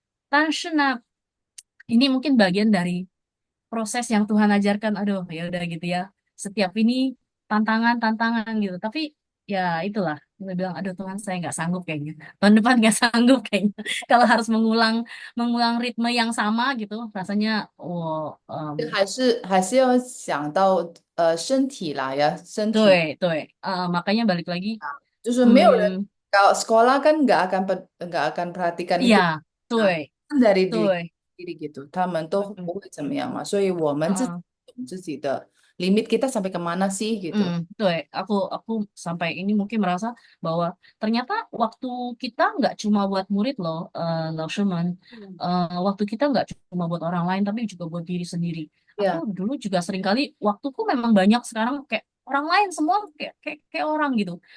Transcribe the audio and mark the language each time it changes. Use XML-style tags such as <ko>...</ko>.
<zh>但是呢</zh> <id>ini mungkin bagian dari proses yang Tuhan ajarkan. Aduh, ya udah gitu ya. Setiap ini tantangan gitu. Tapi ya itulah. Gue bilang, aduh Tuhan, saya nggak sanggup kayaknya. Tahun depan nggak sanggup kayaknya. Kalau harus mengulang mengulang ritme yang sama gitu, rasanya, oh,</id> <zh>还是要想到身体啦呀，身体</zh> <id>tuh, makanya balik lagi,</id> <zh>就是没有人 hmm,</zh> <id>kalau sekolah kan nggak akan perhatikan itu iya, nah, tuh, kan dari diri tuh, sendiri gitu，</id> <zh>他们都不会怎么样嘛，所以我们 uh, 自己的</zh> <id>limit kita sampai kemana sih gitu。 tuh, aku sampai ini mungkin merasa bahwa ternyata waktu kita nggak cuma buat murid loh, loh Shuman. Waktu kita nggak cuma buat orang lain, tapi juga buat diri sendiri. Aku Ya, dulu juga sering kali waktuku memang banyak, sekarang kayak orang lain semua kayak orang gitu.</id>